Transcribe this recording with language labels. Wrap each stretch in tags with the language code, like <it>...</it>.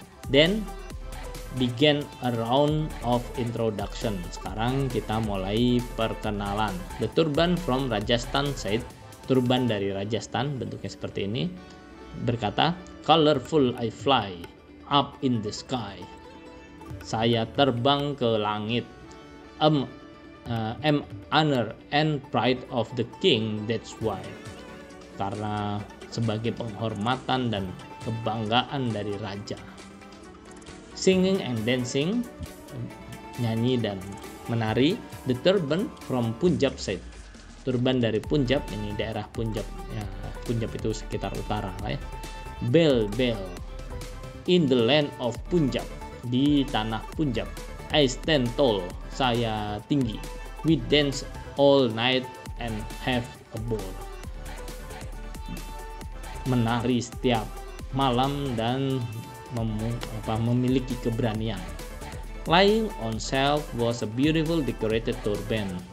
<en>Then began a round of introduction.</en> <id>Sekarang kita mulai perkenalan.</id> <en>The turban from Rajasthan said,</en> <id>turban dari Rajasthan bentuknya seperti ini, berkata,</id> <en>colorful I fly up in the sky.</en> <id>Saya terbang ke langit.</id> <en>Am honor and pride of the king, that's why.</en> <id>Karena sebagai penghormatan dan kebanggaan dari raja.</id> <en>Singing and dancing,</en> <id>nyanyi dan menari.</id> <en>The turban from Punjab said,</en> <id>turban dari Punjab, ini daerah Punjab ya, Punjab itu sekitar utara lah ya.</id> <en>Bell in the land of Punjab,</en> <id>di tanah Punjab.</id> <en>I stand tall,</en> <id>saya tinggi.</id> <en>We dance all night and have a ball.</en> <id>Menari setiap malam dan memiliki keberanian.</id> <en>Lying on shelf was a beautiful decorated turban.</en>